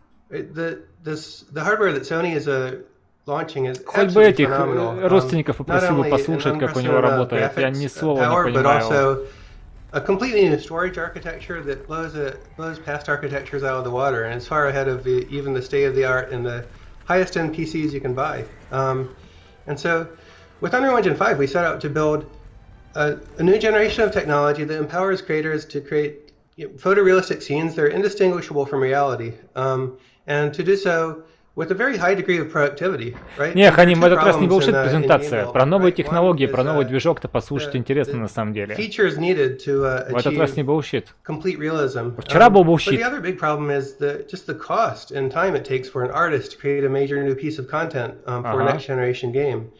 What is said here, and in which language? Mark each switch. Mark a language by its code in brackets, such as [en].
[en] The hardware that Sony is launching is absolutely phenomenal. [ru] Родственников попросил бы послушать, как у него работает. Я ни слова не понимаю. [en] But also a completely new storage architecture that blows past architectures out of the water, and it's far ahead of even the state of the art and the highest end PCs you can buy. And so, with Unreal Engine 5, we set out to build a new generation of technology that empowers creators to create photorealistic scenes that are indistinguishable from reality, and to do so with a very high degree of productivity, right? [ru] Не, Ханим, в этот раз не bullshit презентация. Про новые технологии, про новый движок-то послушать интересно на самом деле. [en] Features needed to [ru] в этот раз не bullshit. [en] Complete realism. [ru] Вчера был bullshit. [en] But the other big problem is just the cost and time it takes for an artist to create a major new piece of content for a next generation game.